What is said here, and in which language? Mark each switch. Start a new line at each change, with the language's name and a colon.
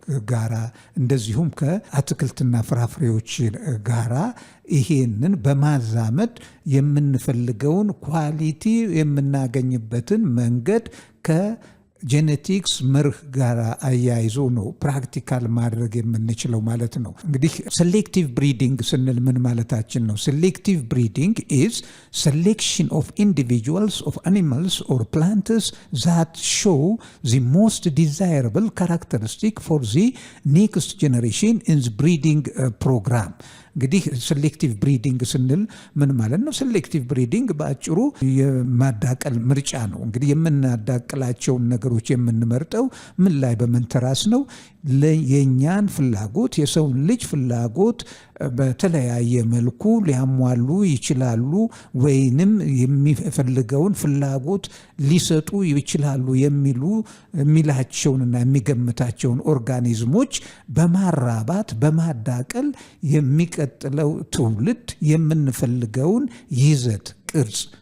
Amharic: ጋራ እንደዚሁም ከአትክልትና ፍራፍሬዎች ጋራ ይሄንን በማዛመድ የምንፈልገውን ኳሊቲ የምናገኝበትን መንገድ ከጄኔቲክስ መርህ ጋር አያይዞ ነው ፕራክቲካል ማድረግ የምንችለው ማለት ነው። እንግዲህ ሴሌክቲቭ ብሪዲንግ ስንል ምን ማለታችን ነው?
English: ሴሌክቲቭ ብሪዲንግ ኢዝ selection of individuals of animals or plants that show the most desirable characteristic for the next generation in the breeding program። እንግዲህ ሴሌክቲቭ ብሪዲንግ ስንል ምን ማለት ነው?
Amharic: ሴሌክቲቭ ብሪዲንግ በአጭሩ የማዳቀል ምርጫ ነው። እንግዲህ የምናዳቅላቸውን ነገሮች የምንመርጠው ምን ላይ በመንተራስ ነው? የኛን ፍላጎት የሰውን ልጅ ፍላጎት በተለያየ መልኩ ሊያሟሉ ይችላሉ ወይንም የሚፈልገውን ፍላጎት ሊሰጡ ይችላሉ የሚላቸውንና የሚገምታቸውን ኦርጋኒዝሞች በማራባት በማዳቀል የሚቀጥለው ትውልድ የምንፈልገውን ይዘት ቅርጽ